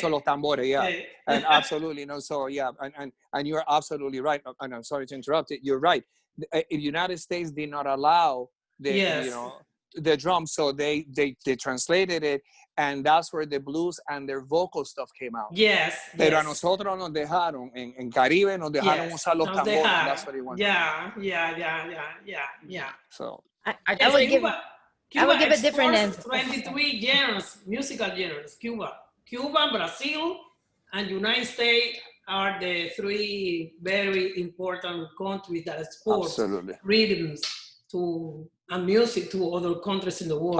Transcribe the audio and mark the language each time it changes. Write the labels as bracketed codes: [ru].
[es] los tambores, yeah. [en] Okay. And absolutely, no, so yeah, and you're absolutely right, and I'm sorry to interrupt it, you're right. The United States did not allow the drums, so they translated it, and that's where the blues and their vocal stuff came out. Yes. [es] Pero a nosotros nos dejaron, en Caribe nos dejaron usar los tambores. [en] That's what he wanted. Yeah. So I would give a different answer. 23 genres, musical genres. Cuba, Brazil, and United States are the three very important countries that export rhythms and music to other countries in the world.